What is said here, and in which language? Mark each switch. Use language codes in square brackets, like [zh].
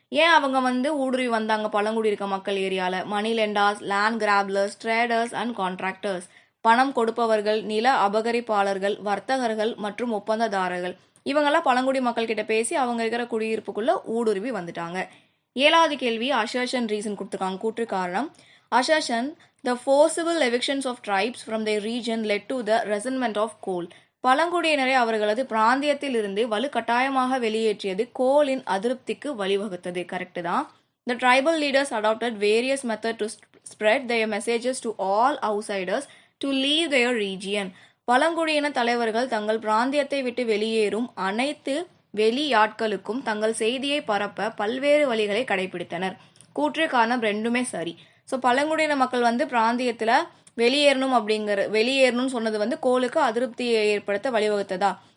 [ta] ஏன் அவங்க வந்து ஊடுருவி வந்தாங்க பழங்குடி இருக்க மக்கள் ஏரியாவில்? [en] Money lenders, land grabbers, traders and contractors. [ta] பணம் கொடுப்பவர்கள், நில அபகரிப்பாளர்கள், வர்த்தகர்கள் மற்றும் ஒப்பந்ததாரர்கள். இவங்கெல்லாம் பழங்குடி மக்கள் கிட்ட பேசி அவங்க இருக்கிற குடியிருப்புக்குள்ள ஊடுருவி வந்துட்டாங்க. 7வது கேள்வி, அசர்ஷன் ரீசன் கொடுத்துருக்காங்க, கூற்று காரணம். [en] Assertion, the forcible evictions of tribes from their region led to the resentment of coal. [ta] பழங்குடியினரை அவர்களது பிராந்தியத்தில் இருந்து வலுக்கட்டாயமாக வெளியேற்றியது கோலின் அதிருப்திக்கு வழிவகுத்தது. கரெக்டு தான். [en] The tribal leaders adopted various methods to spread their messages to all outsiders to leave their region. [ta] பழங்குடியின தலைவர்கள் தங்கள் பிராந்தியத்தை விட்டு வெளியேறும் அனைத்து வெளியாட்களுக்கும் தங்கள் செய்தியை பரப்ப பல்வேறு வழிகளை கடைபிடித்தனர். கூற்று காரணம் ரெண்டுமே சரி. ஸோ பழங்குடியின மக்கள் வந்து பிராந்தியத்தில் வெளியேறணும்னு சொன்னது கோலுக்கு அதிருப்தியை ஏற்படுத்த வழிவகுத்ததா?